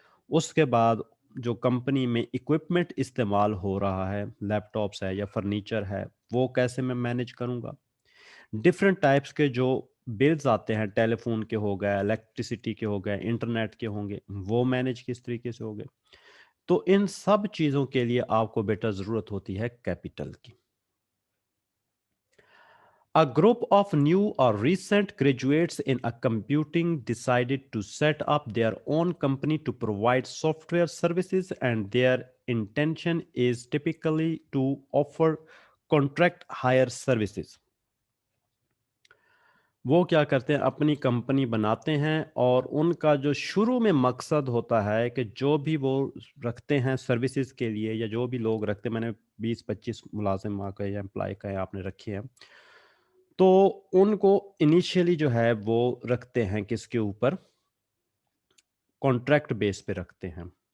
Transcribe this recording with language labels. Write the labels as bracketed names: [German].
[Urdu] اس کے بعد جو کمپنی میں اکوپمنٹ استعمال ہو رہا ہے, لیپ ٹاپس ہے یا فرنیچر ہے, وہ کیسے میں مینیج کروں گا. ڈفرینٹ ٹائپس کے جو بلز آتے ہیں, ٹیلی فون کے ہو گئے, الیکٹریسٹی کے ہو گئے, انٹرنیٹ کے ہوں گے, وہ مینیج کس طریقے سے ہو گئے. تو ان سب چیزوں کے لیے آپ کو بیٹا ضرورت ہوتی ہے کیپٹل کی. [English] A group of new or recent graduates in a computing decided to set up their own company to provide software services, and their intention is typically to offer contract hire services. [Urdu] وہ کیا کرتے ہیں, اپنی company بناتے ہیں اور ان کا جو شروع میں مقصد ہوتا ہے کہ جو بھی وہ رکھتے ہیں سروسز کے لیے, یا جو بھی لوگ رکھتے ہیں, میں نے 20-25 ملازم کا یا امپلائی کا آپ نے رکھے ہیں, تو ان کو انیشیلی جو ہے وہ رکھتے ہیں کس کے اوپر, کانٹریکٹ بیس پہ رکھتے ہیں.